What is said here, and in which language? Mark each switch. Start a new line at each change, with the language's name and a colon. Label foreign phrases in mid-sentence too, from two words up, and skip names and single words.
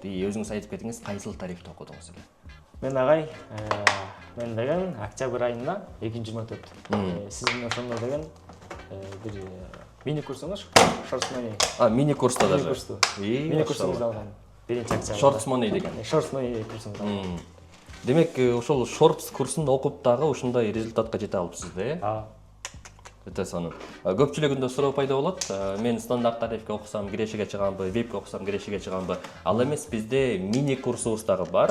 Kyrgyz: Өзүңүз айтып кетиңиз, кайсыл тарифти окудуңуз эле? Мен агай, мен деген октябрь айында 224. Сиздин ошондо деген бир мини курсуңуз Shorts Money. Мини курста даже. Мини курсуңузду алган. Биринчи акция. Shorts Money деген. Shorts Money курсуңузду алган. Демек, ошол Shorts курсун окуп дагы ушундай результатка жете алыпсыз да? Өтө сонун. Көпчүлүгүндө суроо пайда болот. Мен стандарт тарифке окусам кирешиге чыганбы, вебке окусам кирешиге чыганбы? Ал эмес, бизде мини курсубуз дагы бар.